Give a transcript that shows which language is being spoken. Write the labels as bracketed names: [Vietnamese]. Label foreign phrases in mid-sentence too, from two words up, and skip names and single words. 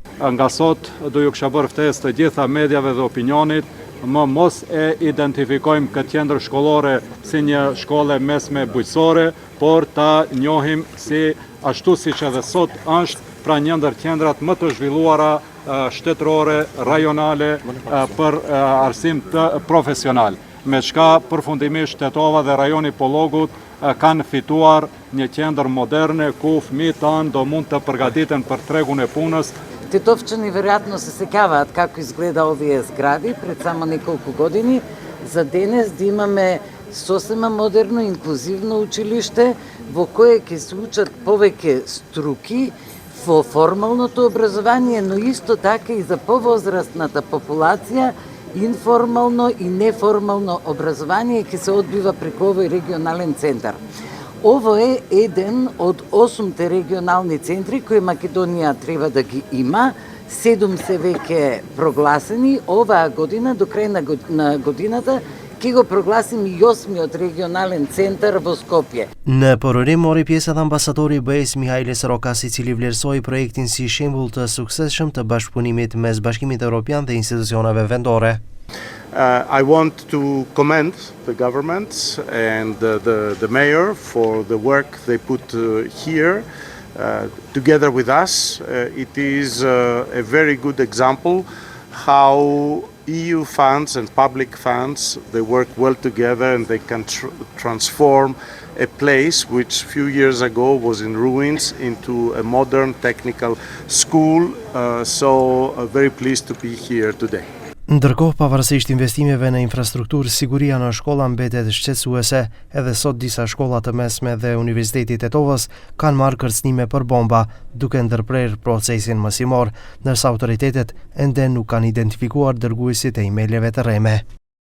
[Albanian] Nga sot do ju kisha bërë ftesë të gjitha mediave dhe opinionit, më mos e identifikojmë këtë qendër shkollore si një shkollë mesme bujqësore, por ta njohim si ashtu siç edhe sot është, pra një ndër qendrat më të zhvilluara shtetërore, rajonale për arsim të profesional. Me çka përfundimisht Tetova dhe rajoni Pollogut kanë fituar një qendër moderne ku fëmijët tanë do mund të përgatiten për tregun e punës. [Macedonian] Тетовчани вероятно се сеќаваат како изгледа овие згради пред само неколку години. За денес да имаме сосема модерно, инклузивно училиште во кое ќе се учат повеќе струки во формалното образование, но исто така и за повозрастната популација информално и неформално образование ќе се одбива преку овој регионален центар. Ово е еден од 8 регионални центри кои Македонија треба да ги има. 7 се веќе прогласени. Оваа година, до крај на годината, ќе го прогласим и 8-миот регионален центар во Скопје. [Albanian] Në përërim mori pjesë edhe ambasadori i BE-s Mihajlis Rokas, i cili vlerësoi projektin si shembull të suksesshëm të bashkëpunimit mes Bashkimit Evropian dhe institucioneve vendore. [English] I want to commend the government and the mayor for the work they put here together with us. It is a very good example how EU funds and public funds, they work well together and they can transform a place which a few years ago was in ruins into a modern technical school. So very pleased to be here today. [Albanian] Ndërkohë, pavarësisht investimeve në infrastrukturë, siguria në shkolla mbetet shqetësuese. Edhe sot disa shkolla të mesme dhe Universiteti i Tetovës kanë marrë kërcënime për bomba, duke ndërprerë procesin mësimor, ndërsa autoritetet ende nuk kanë identifikuar dërguesit e emaileve të rreme.